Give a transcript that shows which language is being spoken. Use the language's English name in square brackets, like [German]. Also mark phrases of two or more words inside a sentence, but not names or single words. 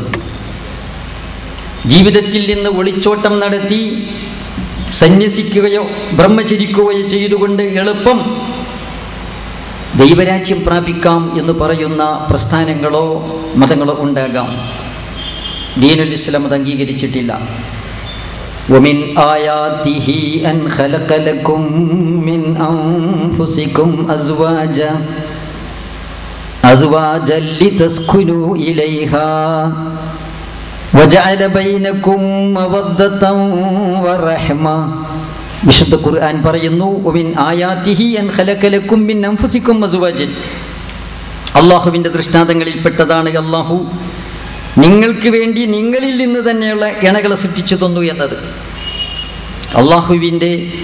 [Malayalam] ജീവിതത്തിൽ നിന്ന് ഒളിച്ചോട്ടം നടത്തി സന്യസിക്കുകയോ ബ്രഹ്മചരിക്കുകയോ ചെയ്തുകൊണ്ട് എളുപ്പം ദൈവരാജ്യം പ്രാപിക്കാം എന്ന് പറയുന്ന പ്രസ്ഥാനങ്ങളോ മതങ്ങളോ ഉണ്ടാകാം. [Arabic] دين الإسلام [Malayalam] അത് അംഗീകരിച്ചിട്ടില്ല. [Arabic] ومن آياته أن خلق لكم من أنفسكم أزواجا لتسكنوا إليها وجعل بينكم مودة ورحمة. [Malayalam] വിശുദ്ധ ഖുർആൻ പറയുന്നു, [Arabic] ومن آياته أن خلق لكم من أنفسكم أزواجا. [Malayalam] അല്ലാഹുവിൻ്റെ ദൃഷ്ടാന്തങ്ങളിൽപ്പെട്ടതാണ് അല്ലാഹു നിങ്ങൾക്ക് വേണ്ടി നിങ്ങളിൽ നിന്ന് തന്നെയുള്ള ഇണകളെ സൃഷ്ടിച്ചു തന്നു എന്നത്. അല്ലാഹുവിൻ്റെ